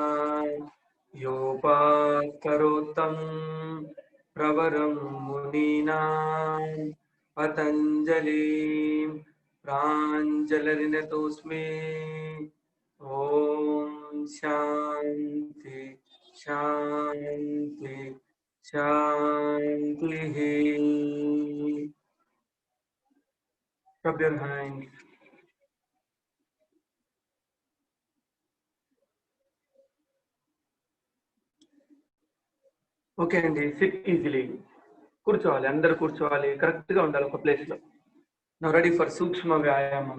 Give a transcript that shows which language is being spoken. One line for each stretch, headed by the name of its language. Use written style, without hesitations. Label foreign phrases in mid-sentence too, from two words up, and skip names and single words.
Sanskrit: योपाकरोत्तं प्रवरं मुनीनां पतञ्जलिं प्राञ्जलिर्नतोऽस्मि। ॐ शान्ति शांति शांति।
English: Rub your hand. Okay andi, sit easily.
Telugu: కూర్చోవాలి, అందరు కూర్చోవాలి, కరెక్ట్ గా ఉండాలి ఒక ప్లేస్ లో.
English: now ready for సూక్ష్మ వ్యాయామం.